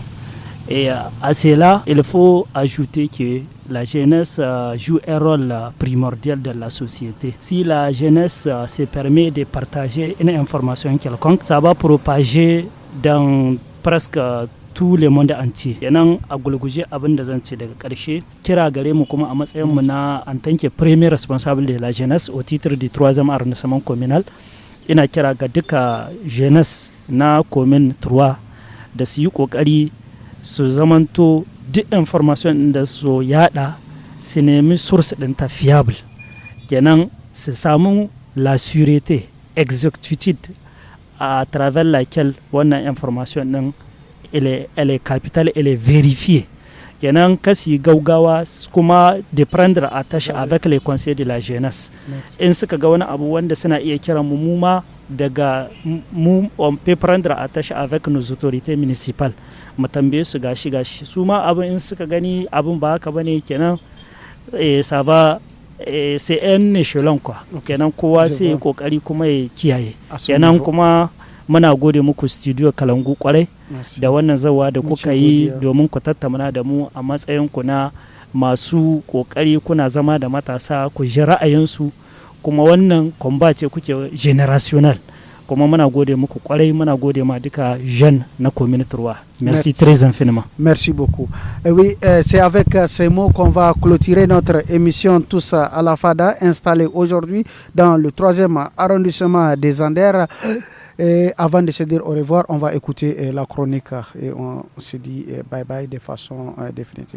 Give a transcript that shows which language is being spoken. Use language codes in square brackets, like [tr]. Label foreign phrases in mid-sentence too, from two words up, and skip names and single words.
[fr] Et à cela, il faut ajouter que la jeunesse joue un rôle primordial dans la société. Si la jeunesse se permet de partager une information quelconque, ça va propager dans presque tout le monde entier. [ha] Kenan a gulguje abin da zan ce daga ƙarshe kira gare mu kuma a matsayin mu na [fr] en tant que premier responsable de la jeunesse au titre du 3e arrondissement communal, [ha] ina kira ga duka jeunesse na commune 3 da su yi kokari su zamanto duk information da su yada su nemi source din ta fiable. Kenan su samu [fr] la sûreté, exactitude à travers laquelle [ha] wannan information din [fr] elle est capitale, elle est vérifiée. [ha] Kenan kasi gaugawa kuma [fr] de prendre attache avec les conseils de la jeunesse. [ha] In suka ga wani abu wanda suna iya kiran mu ma daga mu [fr] on peut prendre attache avec nos autorités municipales. [ha] Mu tambaye su gashi su ma abin in suka gani abin ba haka bane kenan [fr] ça va c'est un échelon quoi. [ha] Kenan kowa sai kokari kuma ya kiyaye. Kenan kuma muna gode muku studio Kalangu kwarai da wannan zawa da kuka yi domin ku tattauna da mu a matsayin ku na masu kokari kuna zama da matasa ku ji ra'ayinsu kuma wannan combat ce kuke generational kuma muna gode muku kwarai muna gode ma duka jeunes na communauté 3. [fr] Merci très infiniment. Merci beaucoup. Et oui, c'est avec ces mots qu'on va clôturer notre émission Tous à la Fada installée aujourd'hui dans le 3e arrondissement des Anders. Et avant de se dire au revoir, on va écouter la chronique et on se dit bye bye de façon définitive.